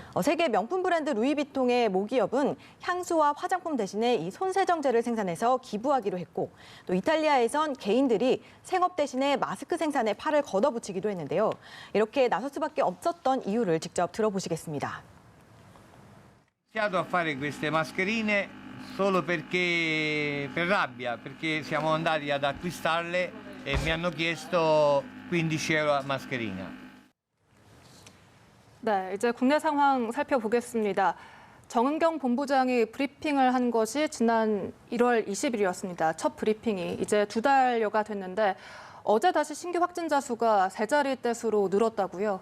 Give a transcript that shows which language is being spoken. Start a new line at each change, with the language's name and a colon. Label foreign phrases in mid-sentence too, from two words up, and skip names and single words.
Korean: 세계 명품 브랜드 루이비통의 모기업은 향수와 화장품 대신에 이 손세정제를 생산해서 기부하기로 했고, 또 이탈리아에선 개인들이 생업 대신에 마스크 생산에 팔을 걷어붙이기도 했는데요. 이렇게 나설 수밖에 없었던 이유를 직접 들어보시겠습니다.
Italian: iniziato a fare queste mascherine solo perché per rabbia, perché siamo andati ad acquistarle e mi hanno chiesto 15 euro a mascherina.
Korean: 네, 이제 국내 상황 살펴보겠습니다. 정은경 본부장이 브리핑을 한 것이 지난 1월 20일이었습니다. 첫 브리핑이 이제 2달여가 됐는데 어제 다시 신규 확진자 수가 3자리대 수로 늘었다고요?